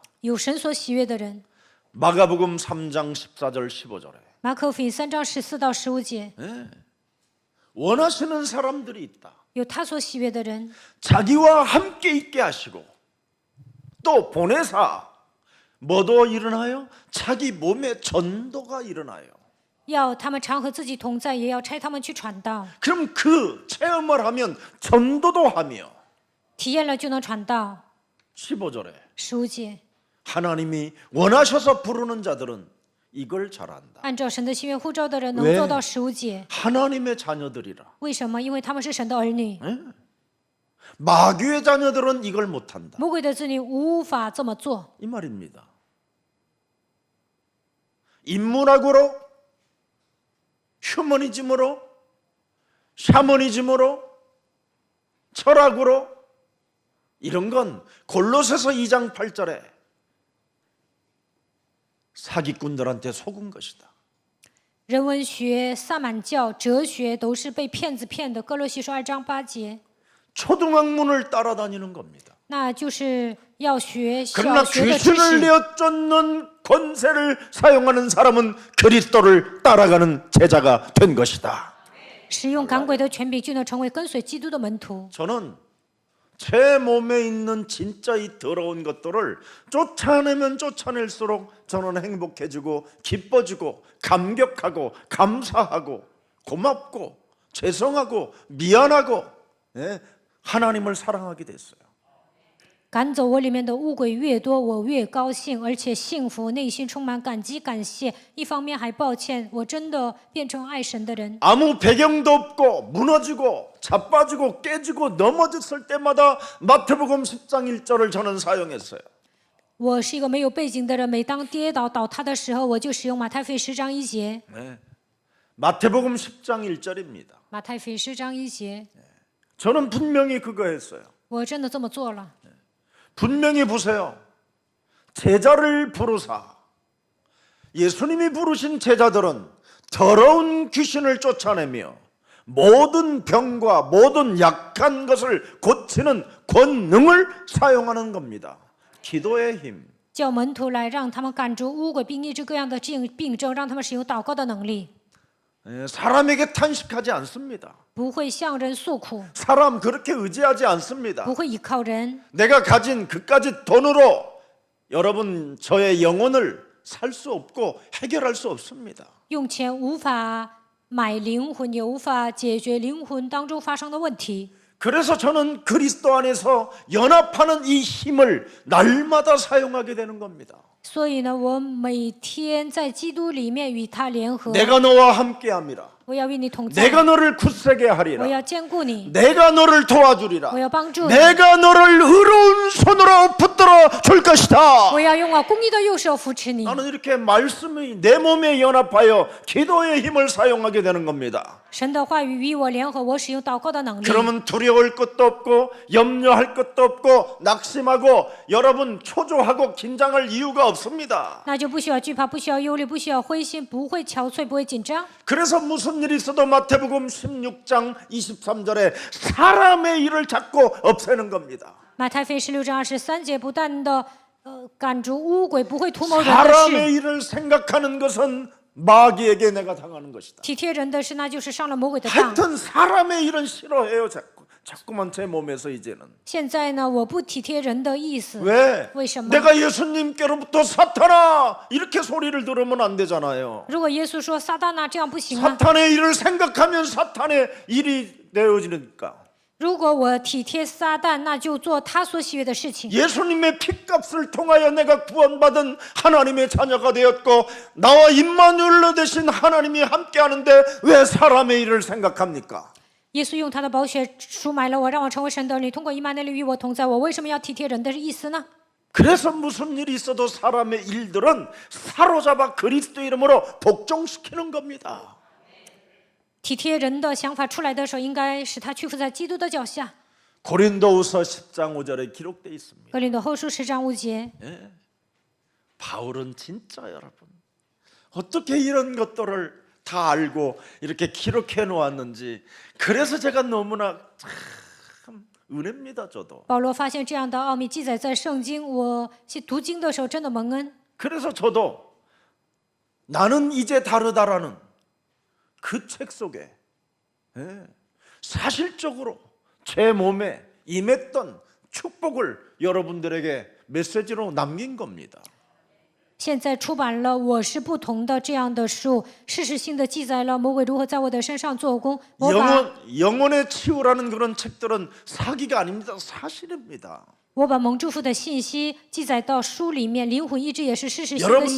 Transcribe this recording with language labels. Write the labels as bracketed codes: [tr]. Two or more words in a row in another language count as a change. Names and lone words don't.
[zh] 有神所喜悦的人。 [ko] 마가복음 3장 14절 15절에 [zh] 马可福音3章14到15节， [ko] 원하시는 사람들이 있다. [zh] 有他所喜悦的人， [ko] 자기와 함께 있게 하시고 또 보내사 뭐도 일어나요? 자기 몸에 전도가 일어나요. [zh] 要他们常和自己同在，也要差他们去传道。 [ko] 그럼 그 체험을 하면 전도도 하며 [zh] 体验了就能传道。 [ko] 15절에 [zh] 15节， [ko] 하나님이 원하셔서 부르는 자들은 이걸 잘한다. [zh] 按照神的心愿呼召的人能 [ko] 왜 [zh] 做到15节。 [ko] 하나님의 자녀들이라. [zh] 为什么？因为他们是神的儿女。 [ko] 마귀의 자녀들은 이걸 못한다. [zh] 魔鬼的子女无法这么做。 [ko] 이 말입니다. 인문학으로, 휴머니즘으로, 샤머니즘으로, 철학으로 이런 건 골로새서 2장 8절에 사기꾼들한테 속은 것이다. [zh] 人文学、萨满教、哲学都是被骗子骗的。哥罗西书2章8节， [ko] 초등학문을 따라다니는 겁니다. [zh] 那就是要学 [ko] 그러나 [zh] 小学的知 [ko] 귀신을 [zh] 识。 [ko] 내어쫓는 권세를 사용하는 사람은 그리스도를 따라가는 제자가 된 것이다. [zh] 使用赶鬼的权柄，就能成为跟随基督的门徒。 [ko] 저는 제 몸에 있는 진짜 이 더러운 것들을 쫓아내면 쫓아낼수록 저는 행복해지고 기뻐지고 감격하고 감사하고 고맙고 죄송하고 미안하고 하나님을 사랑하게 됐어요. [zh] 赶走我里面的污鬼越多，我越高兴，而且幸福，内心充满感激感谢。一方面还抱歉，我真的变成爱神的人。 [ko] 아무 배경도 없고 무너지고 자빠지고 깨지고 넘어졌을 때마다 마태복음 10장 1절을 저는 사용했어요. [zh] 我是一个没有背景的人，每当跌倒倒塌的时候，我就使用马太福音10章1节。 [ko] 네. 마태복음 10장 1절입니다. [zh] 马太福音10章1节， [ko] 저는 분명히 그거 했어요. [zh] 我真的这么做了。 [ko] 분명히 보세요. 제자를 부르사. 예수님이 부르신 제자들은 더러운 귀신을 쫓아내며 모든 병과 모든 약한 것을 고치는 권능을 사용하는 겁니다. 기도의 힘. [zh] 叫门徒来，让他们赶逐污鬼，并医治各样的病症，让他们使用祷告的能力， [ko] 사람에게 탄식하지 않습니다. [zh] 不会向人诉苦， [ko] 사람 그렇게 의지하지 않습니다. [zh] 不会依靠人。 [ko] 내가 가진 그까짓 돈으로 여러분 저의 영혼을 살 수 없고 해결할 수 없습니다. [zh] 用钱无法买灵魂，也无法解决灵魂当中发生的问题。 [ko] 그래서 저는 그리스도 안에서 연합하는 이 힘을 날마다 사용하게 되는 겁니다. [zh] 所以呢，我每天在基督里面与他联合， [ko] 내가 너와 함께함이라. [zh] 我要与你同在， [ko] 내가 너를 굳세게 [zh] 我 [ko] 하리라. [zh] 要兼顾你， [ko] 내가 너를 도와주리라. [zh] 我要帮助你， [ko] 내가 너를 의로운 손으로 붙들어 줄 것이다. [zh] 我要用我公义的右手扶持你。 [ko] 나는 이렇게 말씀이 내 몸에 연합하여 기도의 힘을 사용하게 되는 겁니다. [zh] 神的话语与我联合，我使用祷告的能力， [ko] 그러면 두려울 것도 없고 염려할 것도 없고 낙심하고 여러분 초조하고 긴장할 이유가 없습니다. [zh] 那就不需要惧怕，不需要忧虑，不需要灰心，不会憔悴，不会紧张。 [ko] 그래서 무슨 일이 있어도 마태복음 16장 23절에 사람의 일을 자꾸 없애는 겁니다. [zh] 马太福音16章23节，不但的赶逐污鬼，不会图谋人的 [ko] 사람의 [zh] 事， [ko] 일을 생각하는 것은 마귀에게 내가 당하는 것이다. [zh] 体贴人的事，那就是上了魔鬼的当。 [ko] 하여튼 사람의 일은 싫어해요. 자꾸만 제 몸에서 이제는. [zh] 现在呢，我不体贴人的意思， [ko] 왜? [zh] 为什么？ [ko] 내가 예수님께로부터 사탄아 이렇게 소리를 들으면 안 되잖아요. [zh] 如果耶稣说撒旦啊，这样不行啊。 [ko] 사탄의 일을 생각하면 사탄의 일이 되어지니까. [zh] 如果我体贴撒旦，那就做他所喜悦的事情。 [ko] 예수님의 피값을 통하여 내가 구원받은 하나님의 자녀가 되었고 나와 임마누엘로 되신 하나님이 함께하는데 왜 사람의 일을 생각합니까? [zh] 耶稣用他的宝血赎买了我，让我成为神的儿女。通过以马内利与我同在，我为什么要体贴人的意思呢？ [ko] 그래서 무슨 일이 있어도 사람의 일들은 사로잡아 그리스도 이름으로 복종시키는 겁니다. [zh] 体贴人的想法出来的时候，应该使他屈服在基督的脚下。 [ko] 고린도후서 10장 5절에 기록되어 있습니다. [zh] 格林多后书10章5节， [ko] 바울은 진짜 여러분 어떻게 이런 것들을 다 알고 이렇게 기록해 놓았는지 그래서 제가 너무나 참 은혜입니다. 저도 [zh] 保罗发现这样的奥秘记载在圣经，我读经的时候真的蒙恩。 [ko] 그래서 저도 나는 이제 다르다라는 그 책 속에 사실적으로 제 몸에 임했던 축복을 여러분들에게 메시지로 남긴 겁니다. [zh] 现在出版了《我是不同的》这样的书，事实性的记载了魔鬼如何在我的身上做工。我把 [ko] 영혼의 치유라는 그런 책들은 사기가 아닙니다. 사실입니다. [zh] 我把蒙祝福的信息记载到书里面，灵魂医治也是事实性的写